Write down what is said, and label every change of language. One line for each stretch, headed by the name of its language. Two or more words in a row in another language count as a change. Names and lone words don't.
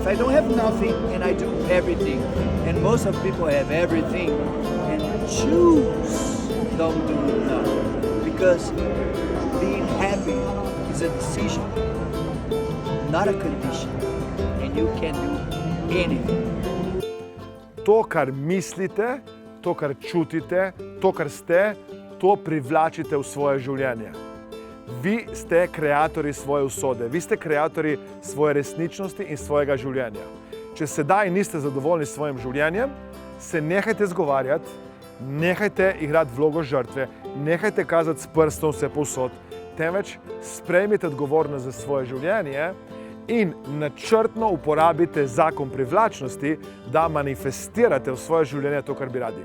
English: I don't have nothing and I do everything. And most of people have everything and choose don't do nothing. Because being happy is a decision, not a condition. And you can do anything.
Slovenian: To, kar mislite, to, kar čutite, to, kar ste, to privlačite v svoje življenje. Vi ste kreatorji svoje usode, vi ste kreatorji svoje resničnosti in svojega življenja. Če sedaj niste zadovoljni s svojim življenjem, se nehajte zgovarjati, nehajte igrati vlogo žrtve, nehajte kazati s prstom vse povsod, temveč sprejmite odgovornost za svoje življenje in načrtno uporabite zakon privlačnosti, da manifestirate v svoje življenje to, kar bi radi.